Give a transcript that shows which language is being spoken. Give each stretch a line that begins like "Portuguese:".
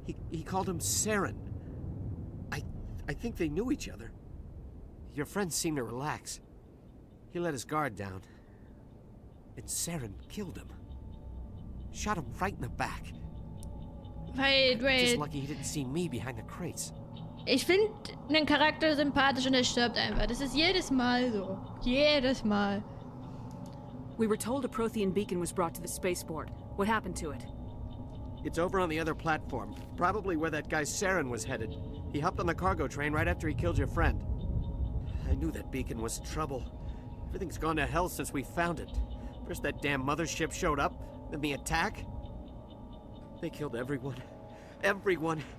English: He called him Saren. I think they knew each other. Your friend seemed to relax. He let his guard down. And Saren killed him. Shot him right in the back. Wait. Just lucky he didn't see me behind the crates.
German: Ich finde einen Charakter sympathisch und er stirbt einfach. Das ist jedes Mal so. Jedes Mal.
English: We were told a Prothean beacon was brought to the spaceport. What happened to it? It's over on the other platform. Probably where that guy Saren was headed. He hopped on the cargo train right after he killed your friend. I knew that beacon was trouble. Everything's gone to hell since we found it. First that damn mothership showed up, then the attack. They killed everyone. Everyone.